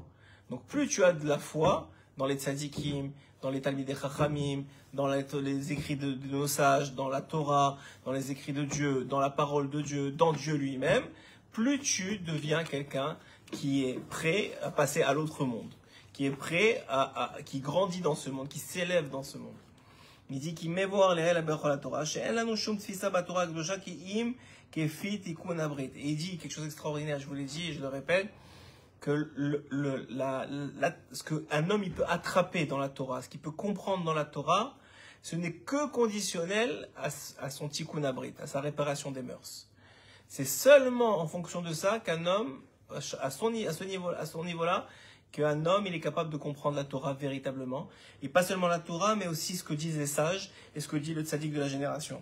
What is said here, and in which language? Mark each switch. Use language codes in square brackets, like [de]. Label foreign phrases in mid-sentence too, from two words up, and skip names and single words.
[fr] Donc plus tu as de la foi dans les tzadikim, dans les [he] תלמידי חכמים, [fr] dans les écrits de nos sages, dans la Torah, dans les écrits de Dieu, dans la parole de Dieu, dans Dieu lui-même, plus tu deviens quelqu'un qui est prêt à passer à l'autre monde, qui est prêt qui grandit dans ce monde, qui s'élève dans ce monde. Il dit qu'il met voir les la Torah, [he] שאין לנו שום תפיסה בתורה הקדושה כי אם כפי תיקון הברית. [fr] Et il dit quelque chose d'extraordinaire, je vous l'ai dit et je le répète, que ce qu'un homme il peut attraper dans la Torah, ce qu'il peut comprendre dans la Torah, ce n'est que conditionnel à son [he] תיקון הברית, [fr] à sa réparation des mœurs. C'est seulement en fonction de ça qu'un homme, à ce niveau-là, qu'un homme il est capable de comprendre la Torah véritablement, et pas seulement la Torah, mais aussi ce que disent les sages et ce que dit le tzaddik de la génération.